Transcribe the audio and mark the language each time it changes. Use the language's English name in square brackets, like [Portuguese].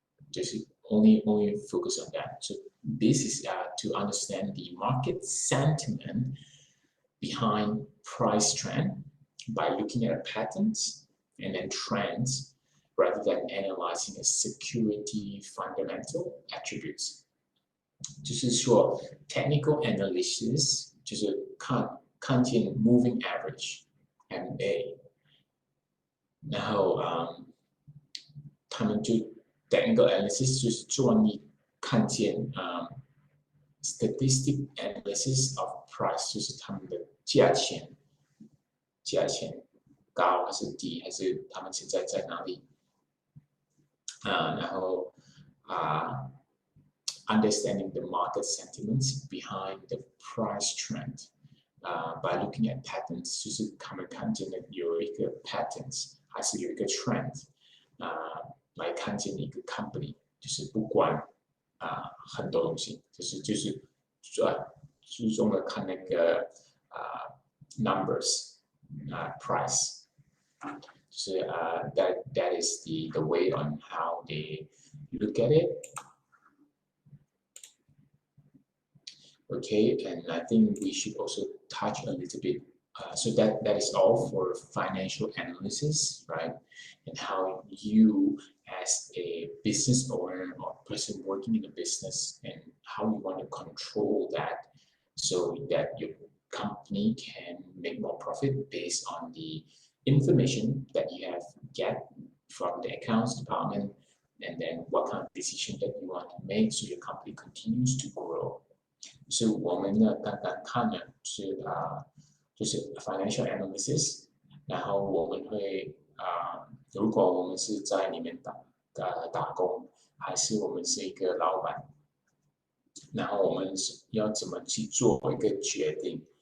[English] Just only focus on that. So this is to understand the market sentiment behind price trend by looking at patterns and then trends rather than analyzing a security fundamental attributes. [Chinese] 就是说 technical analysis 就是看见 [English] moving average [Chinese] MA， 然后他们就 technical analysis 就是专门看见 [English] statistic analysis of price， [Chinese] 就是他们的价钱高还是低，还是他们现在在哪里然后 [English] understanding the market sentiments behind the price trend. By looking at patterns， [Chinese] 就是他们看见的有一个 patterns， 还是有一个 trend， 来看见一个 company， 就是不管很多东西，就是注重的看那个numbers price， 就是 [English] that is the way on how they look at it. Okay, and I think we should also touch a little bit. So that is all for financial analysis, right? And how you, as a business owner or person working in a business, and how you want to control that so that your company can make more profit based on the information that you have get from the accounts department, and then what kind of decision that you want to make so your company continues to grow. [Chinese] 是我们呢刚刚看的是就是 financial analysis， 然后我们会如果我们是在里面打工，还是我们是一个老板，然后我们要怎么去做一个决定？